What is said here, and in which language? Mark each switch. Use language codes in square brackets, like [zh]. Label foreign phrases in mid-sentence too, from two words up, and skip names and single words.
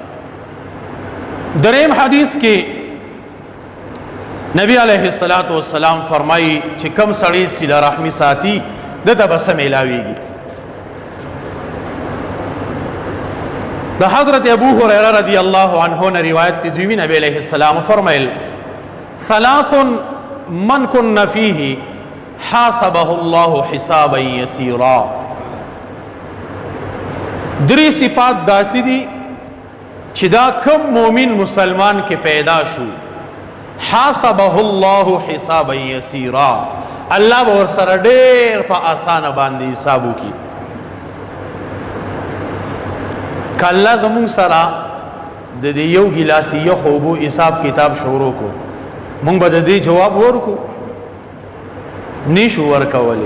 [ps] دریم حدیث کې نبی [ar] علیه الصلاۃ والسلام [ps] فرمایي چې کم سړی صله رحمی ساتي دته به څه میلاویږي. د حضرت ابو هريره [ar] رضی الله عنه [ps] نه روایت دی دوی نبی [ar] علیہ السلام [ps] فرمایل [ar] ثلاث من كن فيه حاسبه الله حسابا يسيرا. [ps] درې صفات داسې دي چې دا کم مؤمن مسلمان کې پیدا شو [ar] حاسبه الله حسابا يسيرا [ps] الله به ورسره ډېر په اسانه باندې حساب وکړي. کله زمون سره د دې یو ګلاس یو خوبو حساب کتاب شروع کو مونږ به د دې جواب ورکو نشو ورکولې.